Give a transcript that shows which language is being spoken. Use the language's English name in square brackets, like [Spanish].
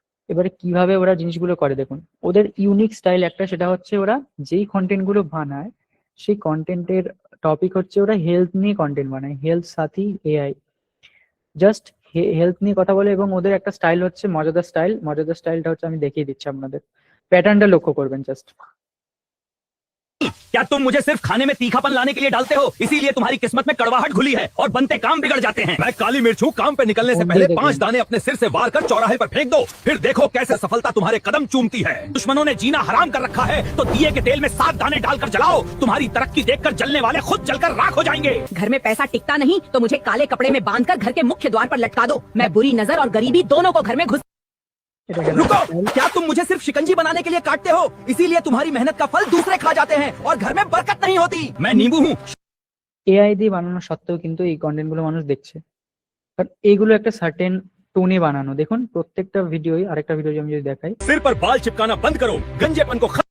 [Bangla] এবারে কিভাবে ওরা জিনিসগুলো করে দেখুন, ওদের ইউনিক স্টাইল একটা, সেটা হচ্ছে ওরা যেই কন্টেন্ট গুলো বানায় সেই কন্টেন্টের টপিক হচ্ছে, ওরা হেলথ নিয়ে কন্টেন্ট বানায়, হেলথ সাথী এআই, জাস্ট হেলথ নিয়ে কথা বলে। এবং ওদের একটা স্টাইল হচ্ছে মজাদার স্টাইল, মজাদার স্টাইলটা হচ্ছে আমি দেখিয়ে দিচ্ছি আপনাদের, প্যাটার্নটা লক্ষ্য করবেন জাস্ট। [Hindi] क्या तुम मुझे सिर्फ खाने में तीखापन लाने के लिए डालते हो, इसीलिए तुम्हारी किस्मत में कड़वाहट घुली है और बनते काम बिगड़ जाते हैं। मैं काली मिर्च हूँ, काम पे निकलने से पहले 5 दाने अपने सिर से वार कर चौराहे पर फेंक दो, फिर देखो कैसे सफलता तुम्हारे कदम चूमती है। दुश्मनों ने जीना हराम कर रखा है तो दिए के तेल में 7 दाने डालकर जलाओ, तुम्हारी तरक्की देखकर जलने वाले खुद जलकर राख हो जाएंगे। घर में पैसा टिकता नहीं तो मुझे काले कपड़े में बांधकर घर के मुख्य द्वार पर लटका दो, मैं बुरी नजर और गरीबी दोनों को घर में घुस। रुको, क्या तुम मुझे सिर्फ शिकंजी बनाने के लिए काटते हो, इसीलिए तुम्हारी मेहनत का फल दूसरे खा जाते हैं और घर में बरकत नहीं होती। मैं नींबू हूँ। [Bangla] এআই দিয়ে বানানো সত্ত্বেও কিন্তু এই কন্টেন্ট গুলো মানুষ দেখছে। কারণ এইগুলো একটা সার্টেন টোনে বানানো। দেখুন প্রত্যেকটা ভিডিওই, আরেকটা ভিডিও আমি যদি দেখাই, [Hindi] सिर पर बाल चिपकाना बंद करो, गंजेपन को